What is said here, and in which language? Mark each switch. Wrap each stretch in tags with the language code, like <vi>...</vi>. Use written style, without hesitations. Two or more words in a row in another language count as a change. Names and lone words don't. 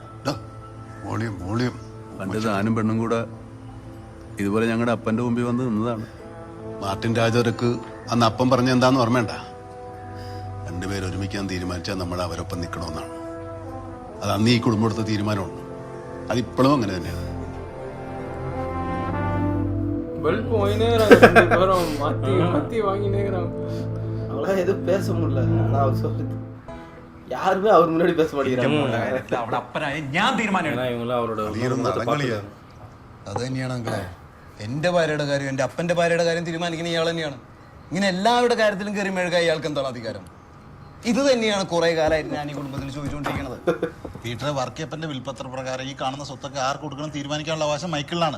<ml>പണ്ട് താനും പെണ്ണും കൂടെ ഇതുപോലെ ഞങ്ങളുടെ അപ്പന്റെ മുമ്പിൽ വന്ന് നിന്നതാണ്. മാർട്ടിൻ രാജർക്ക് അന്ന് അപ്പം പറഞ്ഞ എന്താന്ന് ഓർമ്മേണ്ട? രണ്ടുപേരും ഒരുമിക്കാൻ തീരുമാനിച്ചാൽ നമ്മൾ അവരൊപ്പം നിൽക്കണമെന്നാണ്. അത് അന്ന് ഈ കുടുംബം എടുത്ത തീരുമാനമാണ്. അതിപ്പോഴും അങ്ങനെ തന്നെയാണ്.</ml> <ta>அவங்களாம் எதுவும் பேச முடியல. ஆனா அவர் சொல்றது யாருமே அவர் முன்னாடி பேச மாட்டேங்கிறாங்க.</ta> <ml>അവിടെ അപ്പനായ ഞാൻ തീരുമാനം. അത് തന്നെയാണ് അങ്കിളെ. എന്റെ ഭാര്യയുടെ കാര്യം എന്റെ അപ്പന്റെ ഭാര്യയുടെ കാര്യം തീരുമാനിക്കുന്ന ഇയാൾ തന്നെയാണ്. ഇങ്ങനെ എല്ലാവരുടെ കാര്യത്തിലും കയറി മെഴുകാൻ ഇയാൾക്ക് എന്താണ് അധികാരം? ഇത് തന്നെയാണ് കുറെ കാലമായിട്ട് ഞാൻ ഈ കുടുംബത്തിൽ ചോദിച്ചുകൊണ്ടിരിക്കുന്നത്. പീറ്റർ വർക്കിയപ്പന്റെ വിൽപ്പത്ര പ്രകാരം ഈ കാണുന്ന സ്വത്തൊക്കെ ആർക്ക് കൊടുക്കണം തീരുമാനിക്കാനുള്ള അവകാശം മൈക്കിളിനാണ്.</ml>